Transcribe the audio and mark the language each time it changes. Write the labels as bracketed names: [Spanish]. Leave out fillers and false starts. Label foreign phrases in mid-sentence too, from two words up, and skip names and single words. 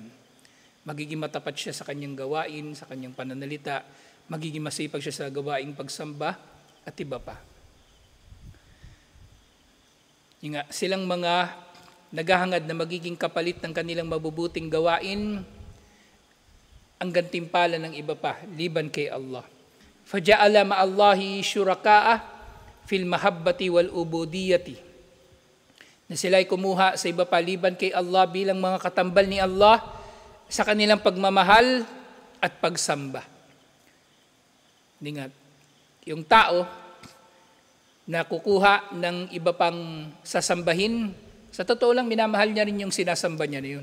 [Filipino] Magiging matapat siya sa kanyang gawain, sa kanyang pananalita, magiging masipag siya sa gawaing pagsamba, at iba pa. Yung nga, silang mga naghahangad na magiging kapalit ng kanilang mabubuting gawain, ang gantimpala ng iba pa, liban kay Allah. [Arabic] فجعل مع الله شركاء في المحبة والعبودية. [Filipino] Na sila'y kumuha sa iba pa, liban kay Allah, bilang mga katambal ni Allah sa kanilang pagmamahal at pagsamba. Hindi nga, yung tao, na kukuha ng iba pang sasambahin, sa totoo lang minamahal niya rin yung sinasamba niya na yun.